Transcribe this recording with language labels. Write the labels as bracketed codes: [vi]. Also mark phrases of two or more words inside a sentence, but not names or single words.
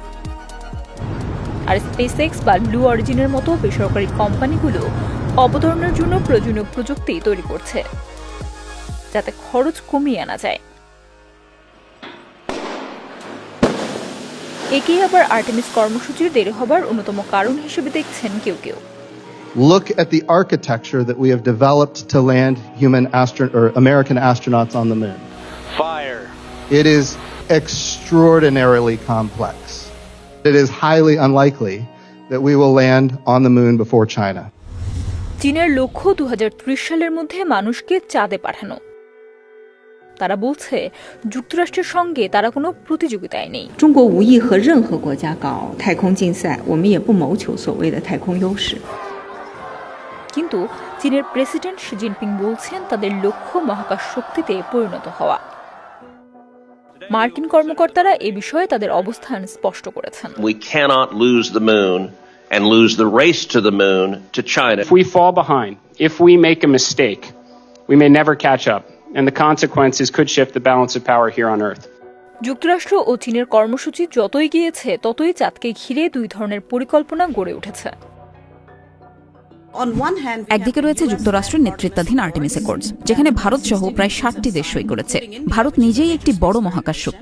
[bn] আর স্পেসএক্স বা ব্লু অরিজিনের মতো বেসরকারি কোম্পানিগুলো অবতরণের জন্য প্রয়োজনীয় প্রযুক্তি তৈরি করছে, যাতে খরচ কমিয়ে আনা যায়। একেই আবার আর্টেমিস কর্মসূচির দেরি হবার অন্যতম কারণ হিসেবে দেখছেন কেউ কেউ। [en] Look at the architecture that we have developed to land American astronauts on the moon. Fire. It is extraordinarily complex. It is highly unlikely that we will land on the moon before China. [bn] চীনের লক্ষ্য 2030 সালের মধ্যে মানুষকে চাঁদে পাঠানো। তারা বলছে যুক্তরাষ্ট্রের সঙ্গে তারা কোনো প্রতিযোগিতায় নেই। [zh] 中国无意和任何国家搞太空竞赛，我们也不谋求所谓的太空优势。 [bn] কিন্তু চীনের প্রেসিডেন্ট শি জিনপিং বলছেন তাদের লক্ষ্য মহাকাশ শক্তিতে পরিণত হওয়া। মার্কিন কর্মকর্তারা এ বিষয়ে তাদের অবস্থান স্পষ্ট করেছেন। [en] We cannot lose the moon and lose the race to the moon to China. If we fall behind, if we make a mistake, we may never catch up. and the consequences could shift the balance of power here on Earth. [bn] যুক্তরাষ্ট্র ও চীনের কর্মসূচি যতই গিয়েছে ততই চাঁদকে ঘিরে দুই ধরনের পরিকল্পনা গড়ে উঠেছে। একদিকে রয়েছে যুক্তরাষ্ট্রের নেতৃত্বাধীন আর্টেমিস অ্যাকর্ডস, যেখানে ভারত সহ প্রায় 60টি দেশ সই করেছে। ভারত নিজেই একটি বড় মহাকাশ শক্তি।